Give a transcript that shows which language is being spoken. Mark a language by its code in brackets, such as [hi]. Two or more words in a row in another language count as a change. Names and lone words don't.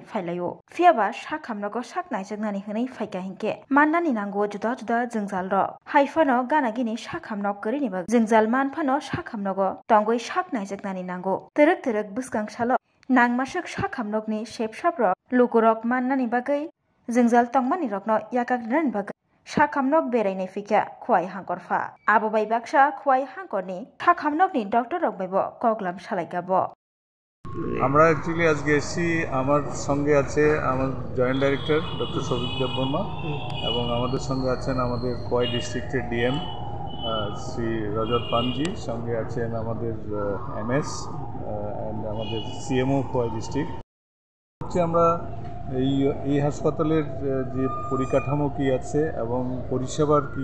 [trp] फायलायो फियाबा साखामनगो साकनायजोगनानै हनै फायका हिंके माननानि नांगो जुदा जुदा जोंजाल र हायफानो गानागिनि साखामनग गरैनि बागै जोंजाल मानफानो साखामनगो तंगै साकनायजोगनानै नांगो तरक तरक बुसगांसालो नांमासक साखामनगनि शेपसाप रक लुगुरक माननानि बागै जोंजाल तंमानि रकनो याकाग्रानि बागै साखामनग बेरायनाय फिका खुवाइ हांकरफा आबो बायबाक्सा खुवाइ हांकरनि साखामनगनि डक्टर रगबैबो कगलाम सालायगाबो [bn] আমরা অ্যাকচুয়ালি আজকে এসেছি আমার সঙ্গে আছে আমার জয়েন্ট ডাইরেক্টর ডক্টর সৌভিক দেববর্মা এবং আমাদের সঙ্গে আছেন আমাদের খোয়াই ডিস্ট্রিক্টের ডিএম শ্রী রজত পানজি সঙ্গে আছেন আমাদের এমএস অ্যান্ড আমাদের সিএমও খোয়াই ডিস্ট্রিক্ট হচ্ছে আমরা এই হাসপাতালের যে পরিকাঠামো কী আছে এবং পরিষেবার কী